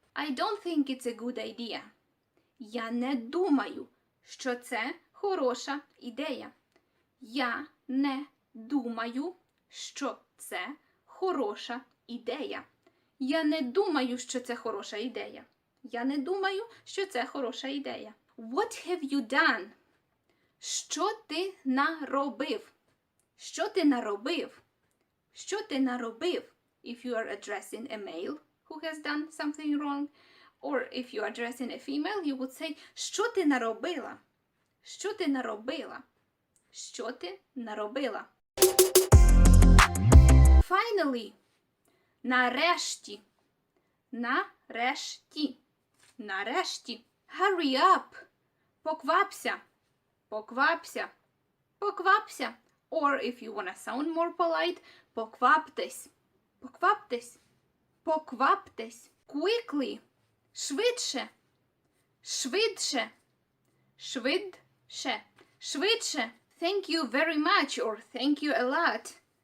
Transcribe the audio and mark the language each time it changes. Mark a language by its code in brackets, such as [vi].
[en] I don't think it's a good idea. [uk] Я не думаю, що це хороша ідея. Я не думаю, що це хороша ідея. Я не думаю, що це хороша ідея. Я не думаю, що це хороша ідея. [en] What have you done? [uk] Що ти наробив? Що ти наробив? Що ти наробив? [en] If you are addressing a male who has done something wrong, or if you are addressing a female, you would say, [uk] що ти наробила? Що ти наробила? Що ти наробила? [en] Finally. [uk] Нарешті. Нарешті. Нарешті. [en] Hurry up. [uk] Поквапся. Поквапся. Поквапся. [en] Or if you want to sound more polite, [uk] покваптесь. Покваптесь. Покваптесь. [en] Quickly. [uk] Швидше. Швидше. Швидше. Швидше. [en] Thank you very much or thank you a lot.